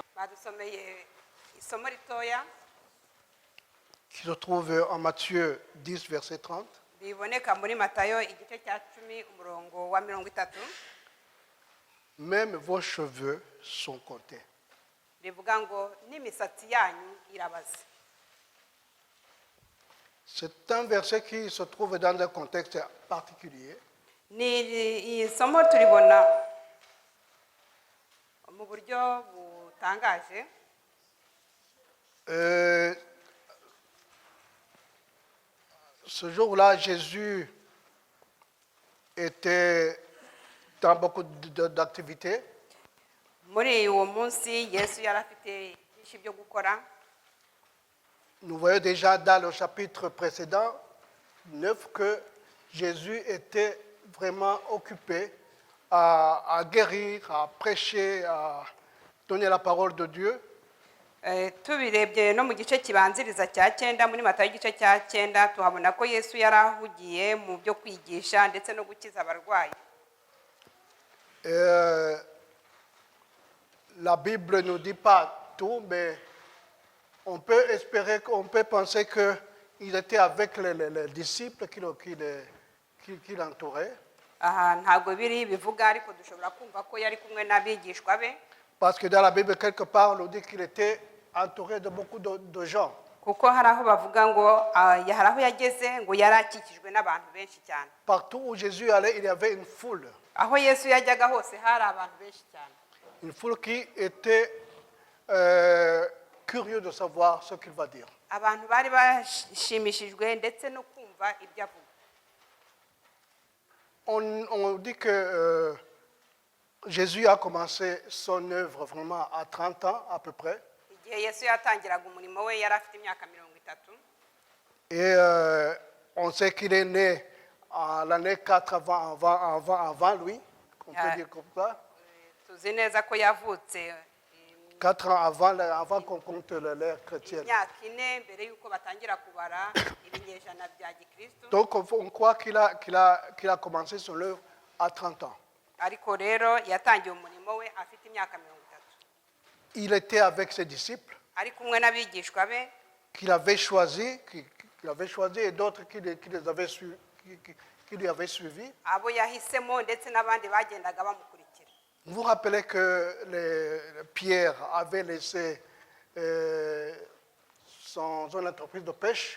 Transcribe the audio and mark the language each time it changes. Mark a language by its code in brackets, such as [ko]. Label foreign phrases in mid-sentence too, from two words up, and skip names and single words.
[rw] badusomeye isomo ritoya [fr] qui se trouve en Matthieu 10, verset 30. [rw] biboneka muri Matayo igice cya 10 umurongo wa 30. [fr] Même vos cheveux sont comptés. [rw] Rivuga ngo n'imisatsi yanyu irabaze. [fr] C'est un verset qui se trouve dans un contexte particulier. [rw] Ni isomo turibona mu buryo butangaje. [fr] Ce jour-là, Jésus était dans beaucoup d'activités. [rw] Muri uwo munsi Yesu yarafite byinshi byo gukora. [fr] Nous voyons déjà dans le chapitre précédent 9 que Jésus était vraiment occupé à guérir, à prêcher, à donner la parole de Dieu. [rw] Tubirebye no mu gice kibanziriza cya 9 muri Matayo igice cya 9 tuhabona ko Yesu yarahugiye mu byo kwigisha ndetse no gukiza abarwayi. [fr] La Bible ne nous dit pas tout, mais on peut espérer, on peut penser qu'il était avec les disciples qui l'entouraient. [rw] Ntabwo biri bivuga ariko dushobora kumva ko yari kumwe n'abigishwa be. [fr] Parce que dans la Bible, quelque part, on nous dit qu'il était entouré de beaucoup de gens. [rw] Kuko haraho bavuga ngo yaharaho yageze ngo yarakikijwe n'abantu benshi cyane. [fr] Partout où Jésus allait, il y avait une foule. [rw] Aho Yesu yajyaga hose hari abantu benshi cyane. [fr] Une foule qui était curieux de savoir ce qu'il va dire. [rw] Abantu bari bashimishijwe ndetse no kumva ibyo avuga. [fr] On dit que Jésus a commencé son œuvre vraiment à 30 ans à peu près. [rw] Igihe Yesu yatangiraga umurimo we yari afite imyaka 30. [fr] Et on sait qu'il est né à l'année 4 avant lui, on peut dire comme ça. [rw] Tuzi neza ko yavutse [fr] 4 ans avant qu'on compte l'ère chrétienne. [rw] imyaka 4 mbere yuko batangira kubara ibinyejana bya Gikristo. [fr] Donc on croit qu'il a commencé son œuvre à 30 ans. [rw] Ariko rero yatangiye umurimo we afite imyaka 30. [fr] Il était avec ses disciples [rw] Ari kumwe n'abigishwa be [fr] qu'il avait choisi et d'autres qui lui avaient suivi. [rw] abo yahisemo ndetse n'abandi bagendaga bamukurikira. [fr] Vous vous rappelez que Pierre avait laissé son entreprise de pêche.